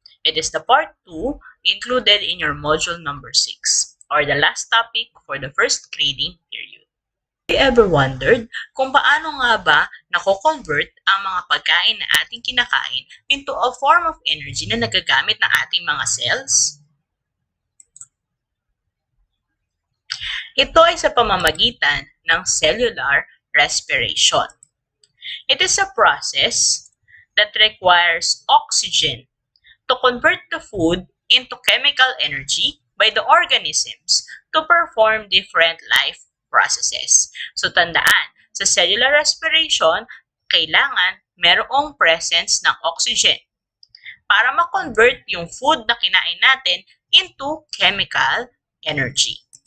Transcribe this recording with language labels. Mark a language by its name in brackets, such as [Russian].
[English] It is the part 2 included in your module number 6, or the last topic for the first grading period. Have you ever wondered [Filipino] kung paano nga ba nako-convert ang mga pagkain na ating kinakain [English] into a form of energy [Filipino] na nagagamit ng ating mga cells? Ito ay sa pamamagitan ng cellular respiration. [English] It is a process that requires oxygen to convert the food into chemical energy by the organisms to perform different life processes. [Filipino] So tandaan, sa cellular respiration, kailangan merong presence ng oxygen para ma-convert yung food na kinain natin [English] into chemical energy.